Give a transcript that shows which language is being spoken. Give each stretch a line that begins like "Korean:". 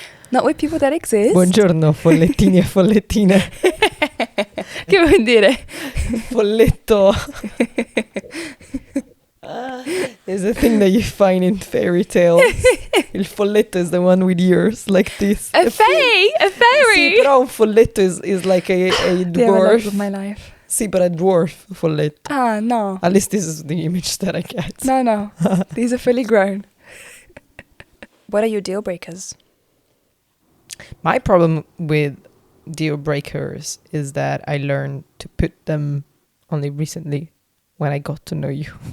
English: Not with people that exist.
Italian: Buongiorno, follettini e follettine. Che vuol dire? Folletto.
English: There's a thing that you find in fairy tales. Il folletto is the one with ears like this. A fairy? Sì, però un folletto is like a dwarf. The love of my life. Sì, but a dwarf folletto. Ah, no. At least this is the image that I get. No. These are fully grown. What are your deal breakers? My problem with deal breakers is that I learned to put them only recently when I got to know you.